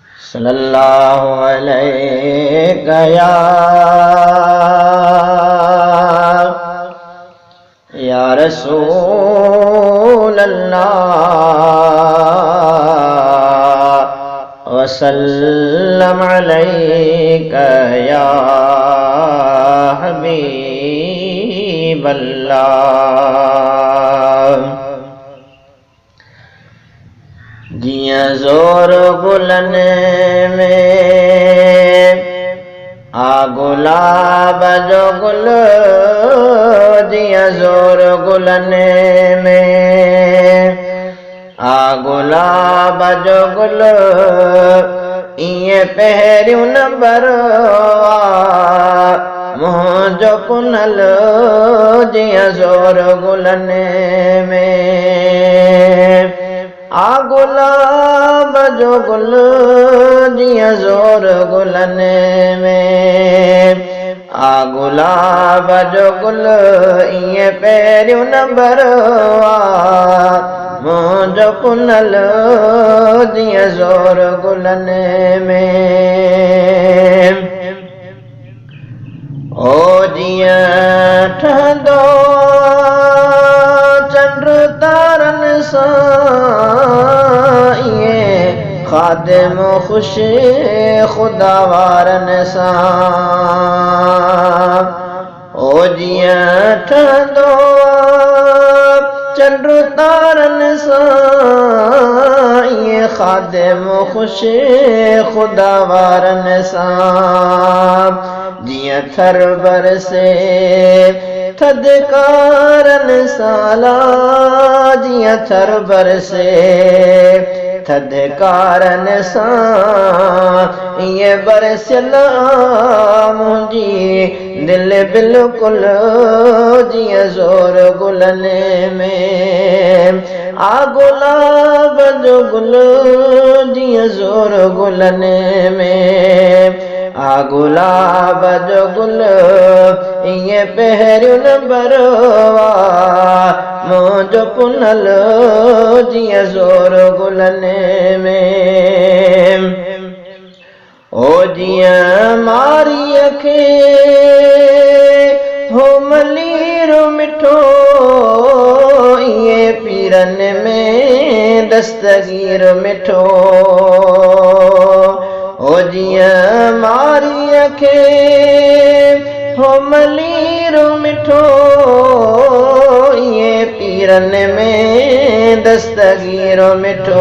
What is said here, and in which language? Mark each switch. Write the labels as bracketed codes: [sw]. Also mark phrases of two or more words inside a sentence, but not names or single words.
[ar] صلى الله عليه يا رسول الله وسلم عليك يا حبيب الله. [sd] जिया जोर गुलन में आ गुलाब जो गुल, जिया जोर गुलन में आ गुलाब जो गुल, इए पहिरियों नंबर मुंहिंजो कुनल जिया जोर गुलन में आ गुलाब जो गुल, जिया जोर गुलन में आ गुलाब जो गुल, इए पहिरियों नंबर मुंहिंजो कुनल जिया जोर गुलन में। ओ जिया ठहंदो चंड तारन सां, इए खादिम खुश खुदा वारन सां। ओ जिया ठहंदो चंड तारन सां, इए खादिम खुश खुदा वारन सां। जिया थर बरसे थदकारन साला, जिया थर बरसे थदकारन सां, इए बरसल मुंहिंजी दिल बिल्कुल जिया जोर गुलन में आ गुलाब जो गुल, जिया जोर गुलन में आ गुलाब जो गुल, इए पहिरियों नंबर मुंहिंजो कुनल जिया जोर गुलन में। ओ जिया मारीअ खे हो मलीर मिठो, इए पीरन में दस्तगीर मिठो। ओ जिया मारीअ खे हो मलीर मिठो, इए पीरन में दस्तगीर मिठो।